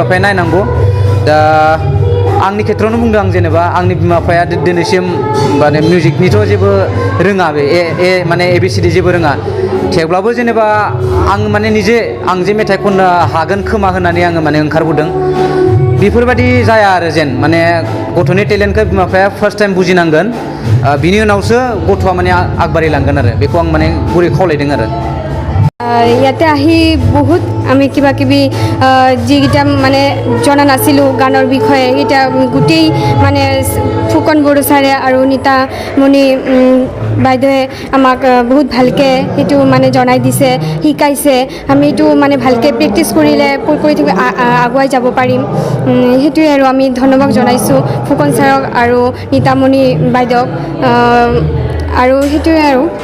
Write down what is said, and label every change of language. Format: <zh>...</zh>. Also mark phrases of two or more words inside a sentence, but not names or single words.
<brx>बिफाया नायनांगौ दा आंनि खेथ्रआवनो बुंदों आं जेनेबा आंनि बिमा बिफाया दिनैसिम माने मिउजिकनिथ' जेबो रोङा बे माने ABCD जेबो रोङा थेवब्लाबो जेनेबा आं माने आं जे मेथाइ खननो हागोन खोमा होननानै आङो माने ओंखारबोदों बेफोरबायदि जाया आरो जेन माने गथ'नि टेलेन्टखौ बिमा बिफाया</brx> <en>first time</en> <brx>बुजिनांगोन बिनि उनावसो गथ'आ माने আগবাঢ়িलांगोन आरो बेखौ आं माने गुरै खावलायदों आरो</brx> <as>ইয়াতে আহি বহুত আমি কিবা কিবি যিকেইটা মানে জনা নাছিলোঁ গানৰ বিষয়ে এতিয়া গোটেই মানে ফুকন বড়ো ছাৰে আৰু নীতামণি বাইদেৱে আমাক বহুত ভালকৈ সেইটো মানে জনাই দিছে শিকাইছে আমি এইটো মানে ভালকৈ প্ৰেক্টিছ কৰিলে কৰি থাকি আগুৱাই যাব পাৰিম সেইটোৱে আৰু আমি ধন্যবাদ জনাইছোঁ ফুকন ছাৰক আৰু নীতামণি বাইদেউক আৰু সেইটোৱে আৰু</as>